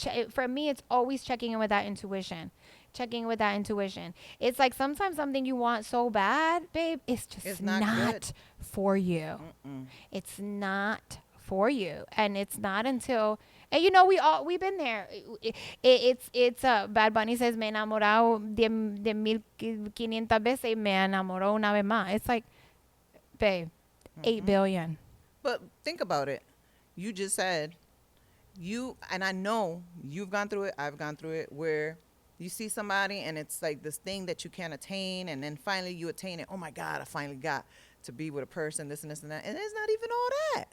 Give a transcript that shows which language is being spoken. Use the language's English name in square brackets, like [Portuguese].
[English] For me, it's always checking in with that intuition. It's like sometimes something you want so bad, babe, it's just not for you. It's not for you. And it's not until, and you know, we've been there. It's Bad Bunny says, [Spanish] me enamorado de 1,500 veces y me enamoró una vez más. [English] It's like, babe, 8 billion. But think about it. You just said, and I know you've gone through it, I've gone through it, where you see somebody and it's like this thing that you can't attain, and then finally you attain it. Oh my God, I finally got to be with a person, this and this and that. And it's not even all that.